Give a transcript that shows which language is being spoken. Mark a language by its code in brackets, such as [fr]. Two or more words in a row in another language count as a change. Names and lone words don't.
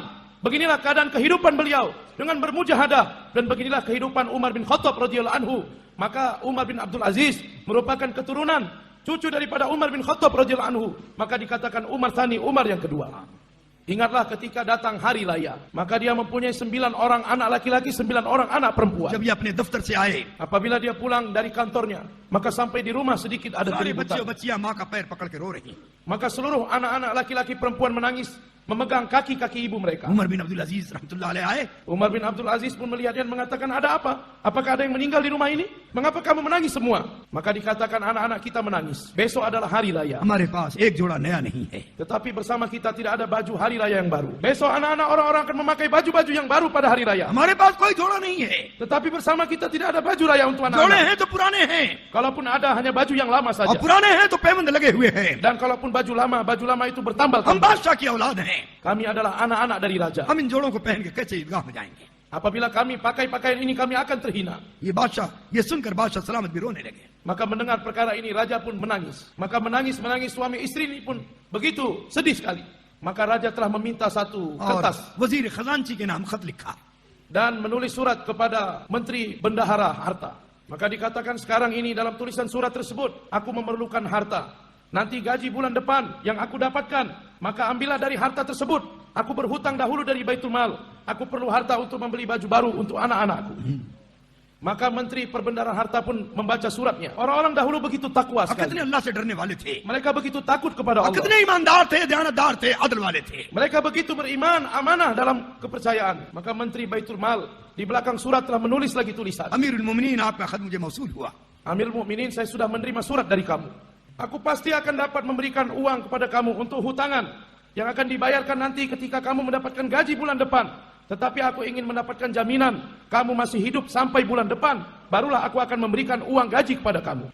[id] Beginilah keadaan kehidupan beliau dengan bermujahadah, dan beginilah kehidupan Umar bin Khattab [ar] رضي الله عنه. [id] Maka Umar bin Abdul Aziz merupakan keturunan cucu daripada Umar bin Khattab [ar] رضي الله عنه. [id] Maka dikatakan Umar Tsani, Umar yang kedua. Ingatlah ketika datang hari raya, maka dia mempunyai 9 orang anak laki-laki, 9 orang anak perempuan. [hi] जब ये अपने दफ्तर से आए, [id] Apabila dia pulang dari kantornya, maka sampai di rumah sedikit ada [hi] सारे बच्चे [id] keributan. [hi] और बच्चियां माँ का पैर पकड़ के रो रही। [id] Maka seluruh anak-anak laki-laki perempuan menangis, memegang kaki-kaki ibu mereka. [hi] उमर बिन अब्दुल अजीज [ar] رحمة الله عليه [hi] आए, [id] Umar bin Abdul Aziz pun melihatnya dan mengatakan, ada apa? Apakah ada yang meninggal di rumah ini? Mengapa kamu menangis semua? Maka dikatakan, anak-anak kita menangis. Besok adalah hari raya. [hi] हमारे पास एक जोड़ा नया नहीं है। [id] Tetapi bersama kita tidak ada baju hari raya yang baru. Besok anak-anak orang-orang akan memakai baju-baju yang baru pada hari raya. [hi] हमारे पास कोई जोड़ा नहीं है। [id] Tetapi bersama kita tidak ada baju raya untuk [hi] जोड़े [id] anak-anak. [hi] हैं तो पुराने हैं, [id] Kalaupun ada, hanya baju yang lama [hi] और [id] saja. [hi] पुराने हैं तो पैबंद लगे हुए हैं। [id] Dan kalaupun baju lama itu [hi] हम [id] bertambal-tambal. [hi] बादशाह की औलाद हैं। [id] Kami adalah anak-anak dari raja. [hi] हम इन जोड़ों को पहन के कैसे ईदगाह में जाएंगे? [id] Apabila kami pakai pakaian ini, kami akan terhina. [hi] ये सुनकर बादशाह सलामत भी रोने लगे। [id] Maka mendengar perkara ini, raja pun menangis. Maka menangis suami istri ini pun begitu sedih sekali. Maka raja telah meminta satu [hi] और [id] kertas [hi] वजीर खजांची के नाम खत लिखा। [id] dan menulis surat kepada menteri bendahara harta. Maka dikatakan sekarang ini dalam tulisan surat tersebut, aku memerlukan harta. Nanti gaji bulan depan yang aku dapatkan, maka ambillah dari harta tersebut. Aku berhutang dahulu dari Baitul Mal. Aku perlu harta untuk membeli baju baru untuk anak-anakku. Maka menteri perbendaharaan harta pun membaca suratnya. Orang-orang dahulu begitu takwa [hi] और कितने [id] sekali. [hi] अल्लाह से डरने वाले थे, [id] Mereka begitu takut kepada [hi] और [id] Allah. [hi] कितने ईमानदार थे, दयानतदार थे, अदल वाले थे। [id] Mereka begitu beriman, amanah dalam kepercayaan. Maka menteri Baitul Mal di belakang surat telah menulis lagi tulisan. [hi] अमीरुल मोमिनीन, आपका खत मुझे मौसूल हुआ। [id] Amirul Mukminin, saya sudah menerima surat dari kamu. Aku pasti akan dapat memberikan uang kepada kamu untuk hutangan yang akan dibayarkan nanti ketika kamu mendapatkan gaji bulan depan. Tetapi aku ingin mendapatkan jaminan kamu masih hidup sampai bulan depan, barulah aku akan memberikan uang gaji kepada kamu.